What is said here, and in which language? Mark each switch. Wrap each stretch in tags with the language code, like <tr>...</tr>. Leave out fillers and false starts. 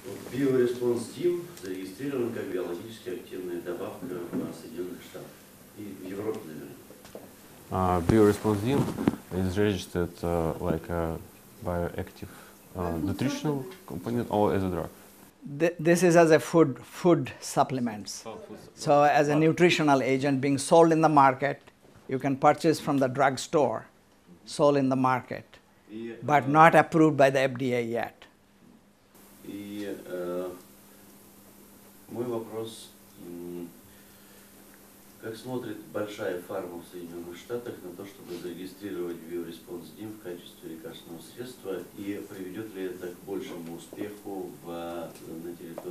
<ru>Биореспонс ДИМ зарегистрирован как биологически активная добавка в Соединенных Штатах и в Европе, наверное.</ru> <en>Bioresponse DIM is registered like a bioactive nutritional component or as a drug? This is as a food supplements. So as a nutritional agent being sold in the market, you can purchase from the drugstore, sold in the market, but not approved by the FDA yet.</en> <ru>И мой вопрос, как смотрит большая фарма в Соединенных Штатах на то, чтобы зарегистрировать Bioresponse DIM в качестве лекарственного средства, и приведет ли это к большему успеху на территории</ru>